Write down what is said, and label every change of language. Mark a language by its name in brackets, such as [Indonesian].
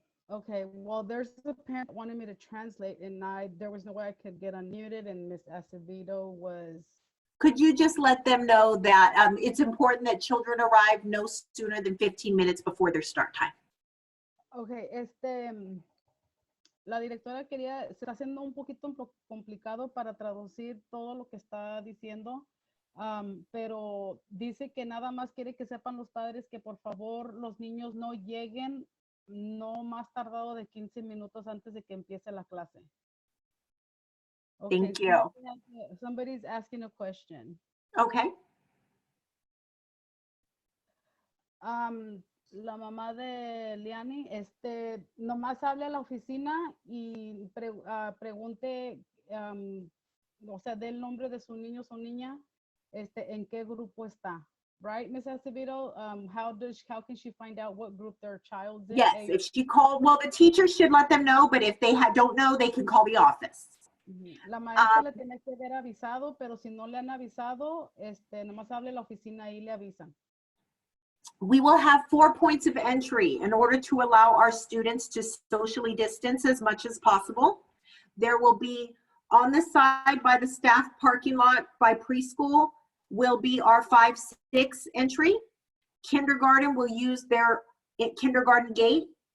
[English] Okay, well, there's a parent that wanted me to translate, and there was no way I could get unmuted, and Miss Acevedo was. Could you just let them know that it's important that children arrive no sooner than 15 minutes before their start time? [Spanish] Okay, la directora se está haciendo un poquito complicado para traducir todo lo que está diciendo, pero dice que nada más quiere que sepan los padres que por favor los niños no lleguen no más tardado de 15 minutos antes de que empiece la clase. [English] Okay, thank you. Somebody's asking a question. Okay. [Spanish] La mamá de Liani, nomás hable a la oficina y pregunte, o sea, dé el nombre de su niño o su niña, en qué grupo está. [English] Right, Ms. Acevedo? How can she find out what group their child's in? Yes, if she called, well, the teacher should let them know, but if they don't know, they can call the office. [Spanish] La maestra le tiene que haber avisado, pero si no le han avisado, nomás hable a la oficina y le avisan. [English] We will have 4 points of entry in order to allow our students to socially distance as much as possible. There will be on the side by the staff parking lot by preschool will be our 5-6 entry. Kindergarten will use their kindergarten gate.